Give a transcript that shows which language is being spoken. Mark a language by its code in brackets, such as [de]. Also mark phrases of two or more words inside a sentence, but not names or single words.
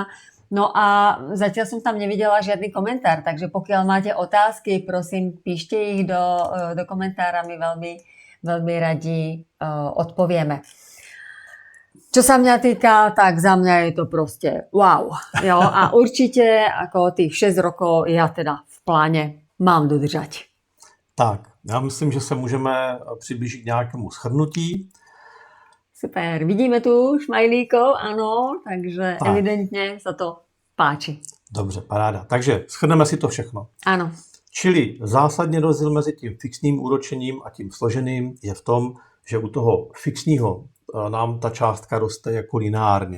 [sk] No a zatiaľ som tam nevidela žiadny komentár, takže pokiaľ máte otázky, prosím, píšte ich do komentára, my veľmi radi odpovieme. Čo sa mňa týka, tak za mňa je to proste wow. [cs] Jo? [sk] A určite ako tých 6 rokov ja teda v pláne mám dodržať. [cs] Tak, já myslím, že se můžeme přiblížit k nějakému shrnutí. [sk] Super, vidíme tu šmajlíkov, ano, takže tak. Evidentně sa to páči. [cs] Dobře, paráda. Takže shrneme si to všechno. Ano. Čili zásadně rozdíl mezi tím fixním úročením a tím složeným je v tom, že u toho fixního nám ta částka roste jako lineárně.